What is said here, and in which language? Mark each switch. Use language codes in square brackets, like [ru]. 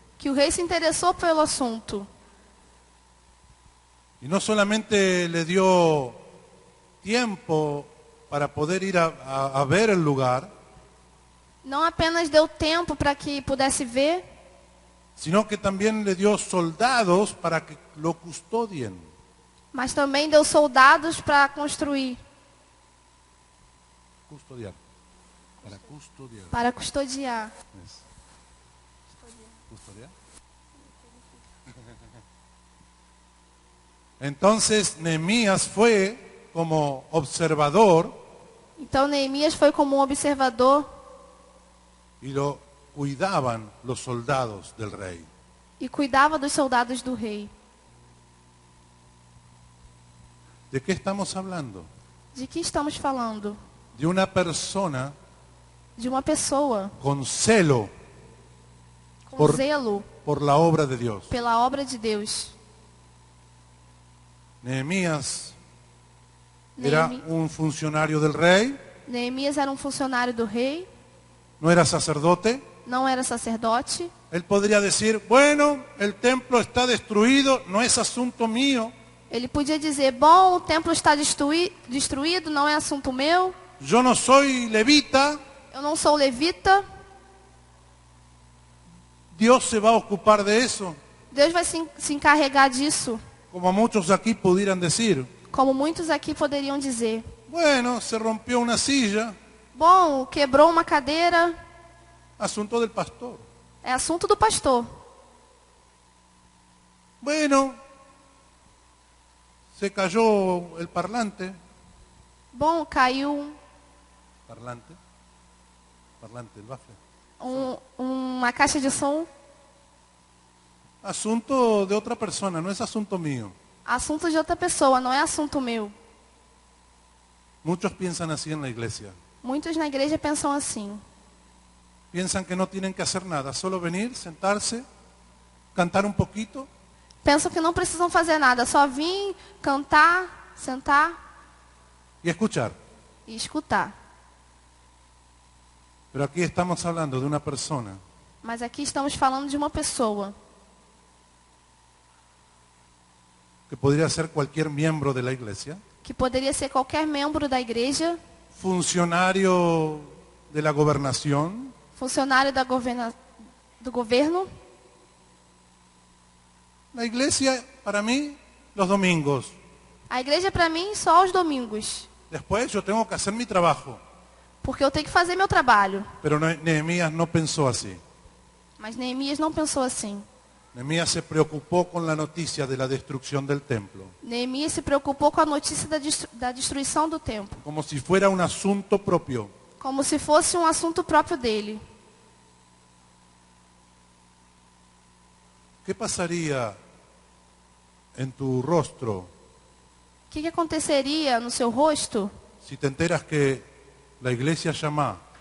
[pt] que o rei se interessou pelo assunto. [es] Y no solamente le dio tiempo para poder ir a ver el lugar, [pt] Não apenas deu tempo para que pudesse ver, [es] sino que también le dio soldados para que lo custodien. [pt] Mas também deu soldados para construir, [es] Custodiar. Para custodiar. para custodiar. ¿Custodiar? Entonces Nehemías fue como observador [pt] Então Neemias foi como um observador [es] y lo cuidaban los soldados del rey. [pt] e cuidava dos soldados do rei. [es] ¿De qué estamos hablando? [pt] De que estamos falando? [es] De una persona [pt] De uma pessoa [es] con celo [pt] com Por- zelo [es] por la obra de Dios. [pt] pela obra de Deus. [es] Nehemías era [pt] Neemi- [es] un funcionario del rey, [pt] Neemias era um funcionário do rei, [es] no era sacerdote. [pt] não era sacerdote. [es] Él podría decir, bueno, el templo está destruido, no es asunto mío. [pt] Ele podia dizer, bom, o templo está destruído, não é assunto meu. [es] Yo no soy levita, [pt] Eu não sou levita. [es] Dios se va a ocupar de eso. [pt] Deus vai se encarregar disso. [es] Como muchos aquí pudieran decir, [pt] Como muitos aqui poderiam dizer. [es] bueno, se rompió una silla, [pt] Bom, quebrou uma cadeira, [es] asunto del pastor. [pt] é assunto do pastor. [es] Bueno, se cayó el parlante, [pt] Bom, caiu [es] parlante, el bafle. [pt] uma caixa de som. [es] Asunto de otra persona, no es asunto mío. [pt] Assunto de outra pessoa, não é assunto meu. [es] Muchos piensan así en la iglesia. [pt] Muitos na igreja pensam assim. [es] Piensan que no tienen que hacer nada, solo venir, sentarse, cantar un poquito [pt] Pensam que não precisam fazer nada, só vir, cantar, sentar [es] y escuchar. [pt] e escutar. [es] Pero aquí estamos hablando de una persona [pt] Mas aqui estamos falando de uma pessoa [es] que podría ser cualquier miembro de la iglesia, [pt] que poderia ser qualquer membro da igreja, [es] funcionario de la gobernación, [pt] funcionário do governo. [es] la iglesia para mí los domingos. [pt] A igreja para mim só aos domingos, [es] Después yo tengo que hacer mi trabajo. [pt] porque eu tenho que fazer meu trabalho. [es] Pero Nehemías no pensó así. [pt] Mas Neemias não pensou assim. [es] Nehemías se preocupó con la noticia de la destrucción del templo, [pt] Neemias se preocupou com a notícia da destruição do templo, [es] como si fuera un asunto propio. [pt] como se fosse um assunto próprio dele. [es] ¿Qué pasaría en tu rostro [pt] O que aconteceria no seu rosto [es] si te enteras que la iglesia Shammah,